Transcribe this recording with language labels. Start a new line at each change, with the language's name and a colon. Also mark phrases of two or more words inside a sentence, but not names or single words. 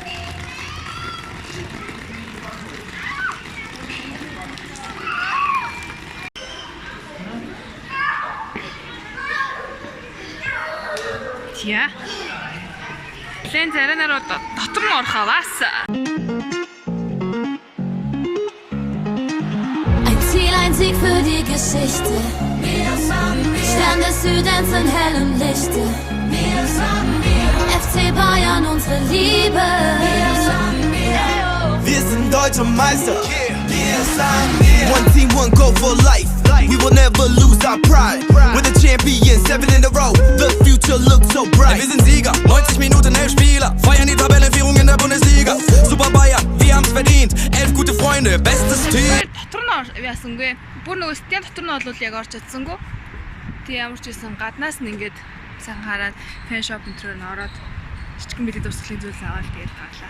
Mongolian: Тя. Лэн заранаар дотор нь орох аваас.
German: Ein Ziel, ein Sieg für die Geschichte. Stern des Südens in hellem Lichte. FC Bayern, unsere Liebe. Wir sind deutscher Meister.
English: One team, one goal for life. We will never lose our pride. We're the champions, 7 in a row. The future looks so bright.
German: Wir sind Sieger, 90 Minuten, 11 Spieler. Feiern die Tabellenführung in der Bundesliga. Super Bayern, wir haben's verdient. 11 gute Freunde, bestes Team.
Mongolian: Дотор нь яасангүй. Бүр нөгөө стен дотор нь бол яг орж чадсангүй. Тэг ямар ч байсан гаднаас нь ингээд сайхан хараад
English: fan shop
Mongolian: өнтрээр нь ороод жижигэн билет тусгалын зүйл аваад тэгээд гарлаа.